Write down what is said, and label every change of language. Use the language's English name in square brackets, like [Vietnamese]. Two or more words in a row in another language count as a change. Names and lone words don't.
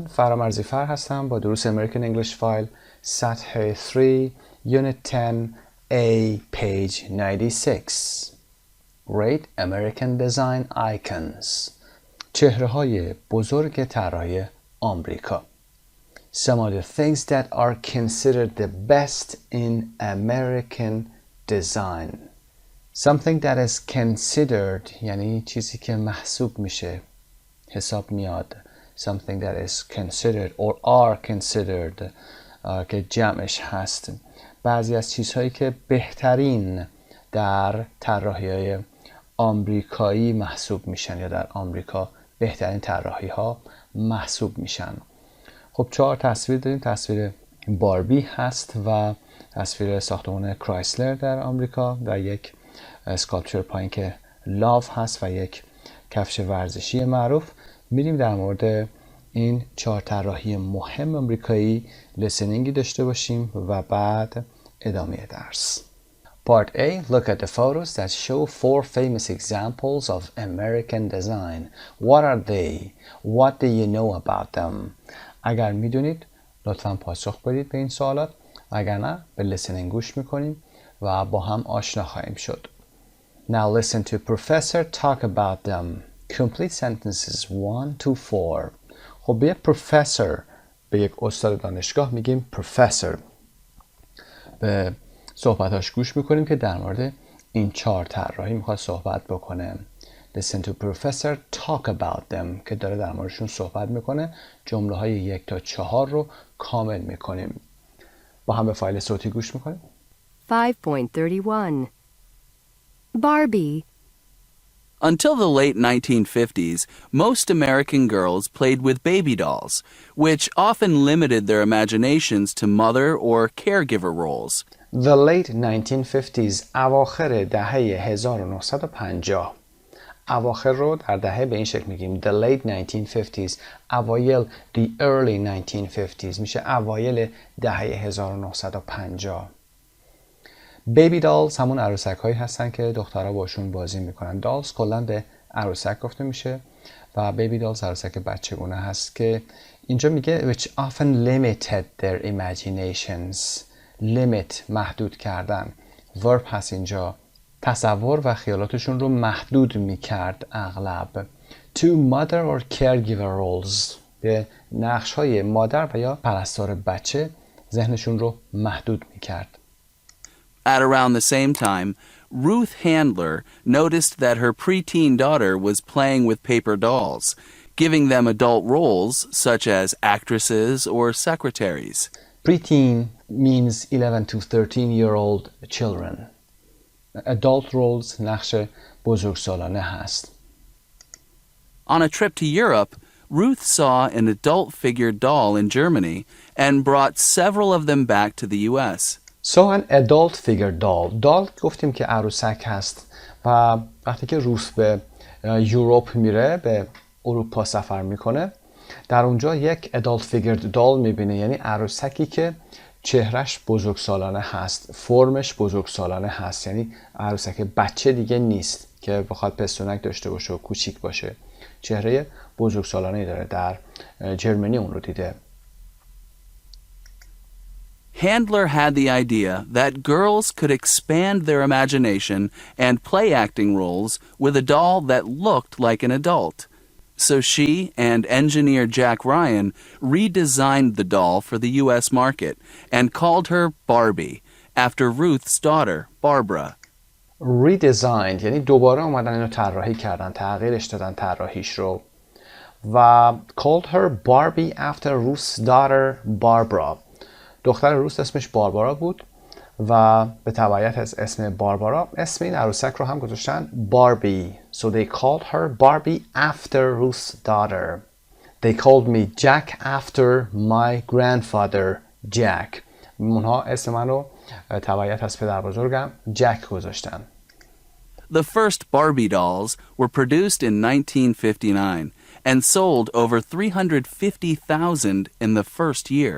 [Persian] فرامرزی هستم با دروس امریکن انگلیش فایل سطح 3 [English] Unit 10A page 96. Great American Design Icons. [Persian] چهره‌های بزرگ طراحی آمریکا. [English] Some of the things that are considered the best in American design. Something that is considered [Persian] یعنی چیزی که محسوب میشه، حساب میاد. [English] Something that is considered or are considered [Persian] که جمعش هست. بعضی از چیزهایی که بهترین در طراحی‌های آمریکایی محسوب میشن یا در آمریکا بهترین طراحی ها محسوب میشن. خب 4 تصویر داریم. تصویر باربی هست و تصویر ساختمان کرایسلر در آمریکا و یک اسکالپچر پایین که لاو هست و یک کفش ورزشی معروف. میریم در مورد این 4 طراحی مهم آمریکایی لسنینگی داشته باشیم و بعد ادامه درس. [English] Part A. Look at the photos that show 4 famous examples of American design. What are they? What do you know about them? [Persian] اگر میدونید لطفاً پاسخ بدید به این سوالات. اگر نه به listening گوش میکنیم و با هم آشنا خواهیم شد. [English] Now listen to professor talk about them. Complete sentences 1 to 4. [Persian] خب به یک professor، به یک استاد دانشگاه میگیم professor. به صحبتاش گوش میکنیم که در مورد این 4 طراحی میخواد صحبت بکنه. [English] Listen to professor talk about them [Persian] که داره در موردشون صحبت میکنه. جمله های 1 تا 4 رو کامل میکنیم. با هم به فایل صوتی گوش میکنیم. [English] 5.31 Barbie. Until the late 1950s, most American girls played with baby dolls, which often limited their imaginations to mother or caregiver roles. The late 1950s [Persian] اواخر دهه 1950. اواخر رو در دهه به این شکل میگیم [English] the late 1950s. [Persian] اوایل [English] the early 1950s [Persian] میشه اوایل دهه 1950. [English] baby dolls [Persian] همون عروسک هایی هستن که دخترها باشون بازی میکنن. دالز کلا به عروسک گفته میشه و [English] baby dolls [Persian] عروسک بچگونه هست که اینجا میگه [English] which often limited their imaginations. [Persian] limit محدود کردن. verb هست اینجا. تصور و خیالاتشون رو محدود میکرد اغلب. [English] to mother or caregiver roles. [Persian] به نقش های مادر و یا پرستار بچه ذهنشون رو محدود میکرد. [English] At around the same time, Ruth Handler noticed that her preteen daughter was playing with paper dolls, giving them adult roles such as actresses or secretaries. Preteen means 11 to 13-year-old children. Adult roles [Persian] نقش بزرگسالانه هست. [English] On a trip to Europe, Ruth saw an adult-figured doll in Germany and brought several of them back to the U.S. So an adult figure doll. [Persian] doll گفتیم که عروسک هست و وقتی که روس به یوروپ میره، به اروپا سفر میکنه، در اونجا یک [English] adult figured doll [Persian] میبینه، یعنی عروسکی که چهرش بزرگسالانه هست، فرمش بزرگسالانه هست، یعنی عروسک بچه دیگه نیست که بخواد پستونک داشته باشه و کوچیک باشه، چهره بزرگسالانه داره. در جرمنی اون رو دیده. [English] Handler had the idea that girls could expand their imagination and play acting roles with a doll that looked like an adult. So she and engineer Jack Ryan redesigned the doll for the U.S. market and called her Barbie, after Ruth's daughter, Barbara. [Persian] redesigned یعنی دوباره اومدن اینو طراحی کردن، تغییرش دادن طراحیش رو، و [English] called her Barbie after Ruth's daughter, Barbara. [Persian] دختر روس اسمش باربارا بود و به تبعیت از اسم باربارا اسم این عروسک رو هم گذاشتن باربی. [English] So they called her Barbie after Ruth's daughter. They called me Jack after my grandfather Jack. [Persian] اونها اسم من رو تبعیت از پدر بزرگم جک گذاشتن. [English] The first Barbie dolls were produced in 1959 and sold over 350,000 in the first year.